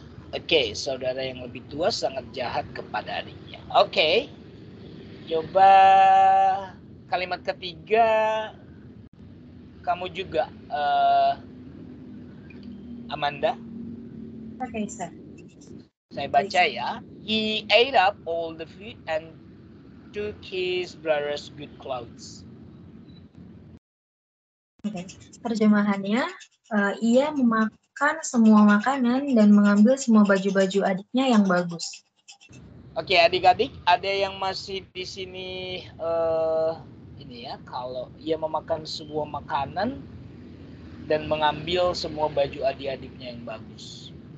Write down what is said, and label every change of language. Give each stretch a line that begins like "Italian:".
Indonesian: Oke, saudara yang lebih tua sangat jahat kepada adiknya. Oke. Coba kalimat ketiga kamu juga Amanda. Oke, Sir. Saya baca ya.
English: He ate up all the food and took his brother's good clothes.
Indonesian: Oke. Terjemahannya, ia memakan semua makanan dan mengambil semua baju-baju adiknya yang bagus. Oke, adik-adik, ada yang masih di sini ini ya, kalau ia memakan semua makanan dan mengambil semua baju adik-adiknya yang bagus.